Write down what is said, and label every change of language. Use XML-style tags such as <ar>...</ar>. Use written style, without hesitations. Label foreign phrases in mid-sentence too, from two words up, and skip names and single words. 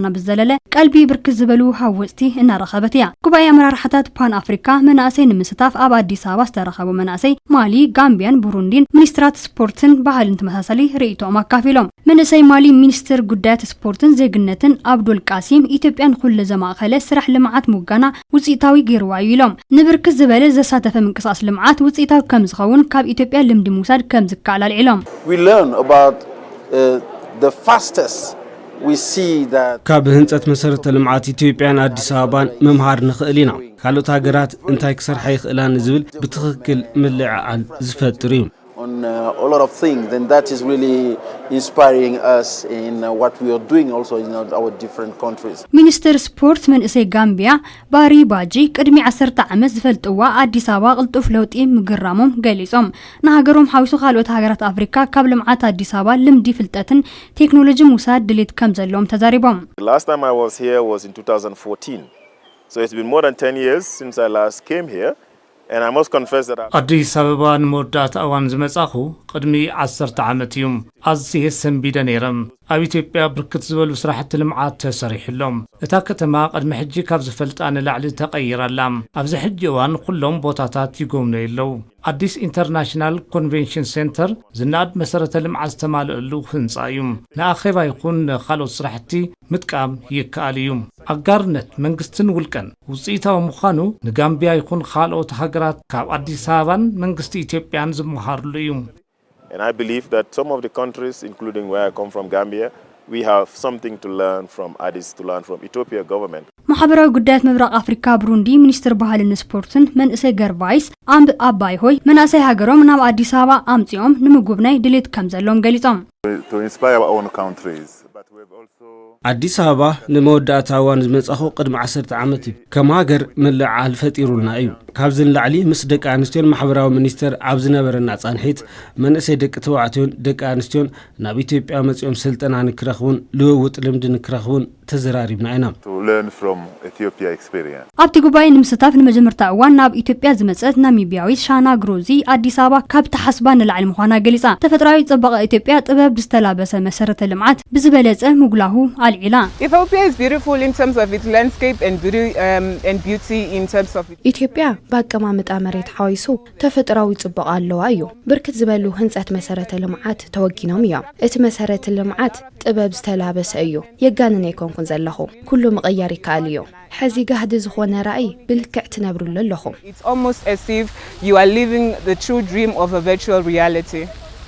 <ti>ብዘለለ ቀልቢ ብርክት ዝበሉ ሃወፅቲ እናረኸበት እያ ጉባኤ አመራርሓታት ፓን አፍሪካ መናእሰይ ንምስታፍ ኣብ አዲስ አበባ ዝተረኸቡ መናእሰይ ማሊ ጋምቢያን ቡሩንዲን ሚኒስትራት ስፖርትን ባህልን ተመሳሳሊ ርእይቶኦም አካፊሎም መንእሰይ ማሊ ሚኒስትር ጉዳያት ስፖርትን ዜግነትን አብዱል ቃሲም ኢትዮጵያን ኩሉ ዘማእኸለ ስራሕ ልምዓት ሙጋና ውጽኢታዊ ገይርዋ ኢሎም ንብርክት ዝበለ ዘሳተፈ ምንቅስቃስ ልምዓት ውጽኢታዊ ከም ዝኸውን ካብ ኢትዮጵያ ልምዲ ምውሳድ ከም ዝከኣል ኣልዒሎም</ti> <en>We learn about the fastest we see that</en> <ti>ካብ ህንጸት መሰረተ ልምዓት ኢትዮጵያን አዲስ አበባን መምሃር ንኽእል ኢና ካልኦት ሃገራት እንታይ ክሰርሓ ይኽእላን ዝብል ብትኽክል ምልዕዓል ዝፈጥር እዩ</ti> <en>on a lot of things, then that is really inspiring us in what we are doing also in our different countries. Minister Sport</en> <ti>መንእሰይ ጋምቢያ ባሪ ባጂ ቅድሚ 10 ዓመት ዝፈልጥዋ አዲስ አበባ ቅልጡፍ ለውጢ ምግራሞም ገሊጾም ንሃገሮም ሓዊሱ ካልኦት ሃገራት አፍሪካ ካብ ልምዓት አዲስ አበባ ልምዲ ፍልጠትን ቴክኖሎጂ ሙሳድ ድሌት ከም ዘለዎም ተዛሪቦም.</ti> <en>Last time I was here was in 2014. So it's been more than 10 years since I last came here. And I must confess that</en> <ti>አዲስ አበባ ንመወዳእታ እዋን ዝመጻኹ ቅድሚ 10 ዓመት እዩ ኣዝየ ሰንቢደ ነይረም ኣብ ኢትዮጵያ ብርክት ዝበሉ ስራሕቲ ልምዓት ተሰሪሕሎም እታ ከተማ ቅድሚ ሕጂ ካብ ዝፈልጣ ንላዕሊ ተቐይራላ ኣብዚ ሕጂ እዋን ኩሎም ቦታታት ይጎብነየለው አዲስ ኢንተርናሽናል ኮንቬንሽን ሴንተር ዝናድ መሰረተ ልምዓት ዝተማልአሉ ህንጻ እዩ ንኣኼባ ይኹን ካልኦት ስራሕቲ ምጥቃም ይከኣል እዩ አጋርነት መንግስትን ውልቀን ውጽኢታዊ ምዃኑ ንጋምቢያ ይኹን ካልኦት ሃገራት ካብ አዲስ አበባን መንግስቲ ኢትዮጵያን ዝመሃርሉ እዩ</ti> <en>And I believe that some of the countries, including where I come from, Gambia, we have something to learn from Addis, to learn from Ethiopia government.</en> <ti>ማሕበራዊ ጉዳያት ምብራቅ አፍሪካ ብሩንዲ ሚኒስትር ባህልን ስፖርትን መንእሰይ ገርቫይስ አምብ አባይ ሆይ መናእሰይ ሃገሮም ናብ አዲስ አበባ አምጺኦም ንምጉብናይ ድሌት ከም ዘሎም ገሊጾም</ti> <en>To inspire our own countries, but we have also</en> <ti>አዲስ አበባ ንመወዳእታ እዋን ዝመጻኹ ቅድሚ 10 ዓመት እዩ ከም ሃገር ምልዓል ፈጢሩልና እዩ ካብዝን ላዕሊ ምስ ደቂ ኣንስትዮን ማሕበራዊ ሚኒስተር ኣብ ዝነበረና ጻንሒት መንእሰይ ደቂ ተባዕትዮን ደቂ ኣንስትዮን ናብ ኢትዮጵያ መጽኦም ስልጠና ንክረኽቡን ልውውጥ ልምዲ ንክረኽቡን ተዘራሪብና ኢና</ti> <en>to learn from Ethiopia experience.</en> <ti>ኣብቲ ጉባኤ ንምስታፍ ንመጀመርታ እዋን ናብ ኢትዮጵያ ዝመጸት ናሚቢያዊት ሻና ግሮዚ አዲስ አበባ ካብ ተሓስባ ንላዕሊ ምዃና ገሊጻ ተፈጥራዊ ጽባቐ ኢትዮጵያ ጥበብ ዝተላበሰ መሰረተ ልምዓት ብዝበለጸ ምጉላሁ አልዒላ</ti> <en>Ethiopia is beautiful in terms of its landscape and beauty in terms of</en> <ti>ኢትዮጵያ በአቀማመጥ መሬት ሓዊሱ ተፈጥራዊ ጽባቐ ኣለዋ እዩ ብርክት ዝበሉ ህንጸት መሰረተ ልምዓት ተወጊኖም እዮም እቲ መሰረተ ልምዓት ጥበብ ዝተላበሰ እዩ የጋነነ ይኮንኩን ዘለኹ ኩሉ መቀየር ይካል እዩ ሕዚ ጋህዲ ዝኾነ ራእይ ብልክዕ ትነብሩሉ ኣለኹም</ti> <en>It's almost as if you are living the true dream of a virtual reality.</en>